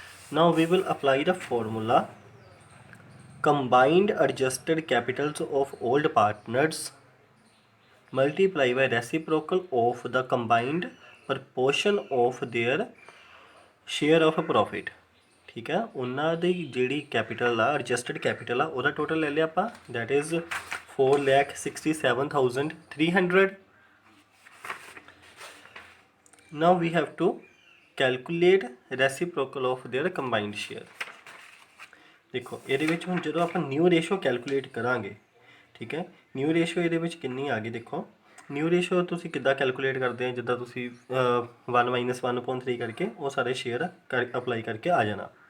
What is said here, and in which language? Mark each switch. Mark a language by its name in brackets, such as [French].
[English] Now we will apply the formula combined adjusted capitals of old partners multiply by reciprocal of the combined proportion of their share of a profit. [Punjabi] ठीक है, ਉਹਨਾਂ ਦੀ ਜਿਹੜੀ capital ਆ ਐਡਜਸਟਡ capital ਆ ਉਹਦਾ total ਲੈ ਲਿਆ ਆਪਾਂ, [English] that is 4,67,300. Now we have to calculate reciprocal of their combined share. [Punjabi] ਦੇਖੋ ਇਹਦੇ ਵਿੱਚ ਹੁਣ ਜਦੋਂ ਆਪਾਂ ਨਿਊ ਰੇਸ਼ੋ ਕੈਲਕੂਲੇਟ ਕਰਾਂਗੇ, ਠੀਕ ਹੈ, ਨਿਊ ਰੇਸ਼ੋ ਇਹਦੇ ਵਿੱਚ ਕਿੰਨੀ ਆ ਗਈ ਦੇਖੋ. ਨਿਊ ਰੇਸ਼ੋ ਤੁਸੀਂ ਕਿੱਦਾਂ ਕੈਲਕੂਲੇਟ ਕਰਦੇ ਆ, ਜਿੱਦਾਂ ਤੁਸੀਂ 1 - 1/3 ਕਰਕੇ ਉਹ ਸਾਰੇ ਸ਼ੇਅਰ ਅਪਲਾਈ ਕਰਕੇ ਆ ਜਾਣਾ.